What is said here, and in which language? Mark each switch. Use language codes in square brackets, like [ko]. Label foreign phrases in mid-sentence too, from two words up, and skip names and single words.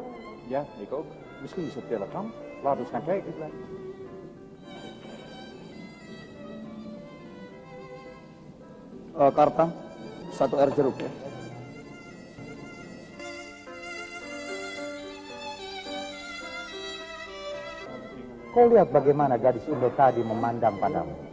[nl] Ja, ik ook. Misschien is het op telegram. Laten we eens gaan kijken. [id] Karta, 1 air jeruk ya. Kau lihat bagaimana gadis Indo tadi memandang padamu.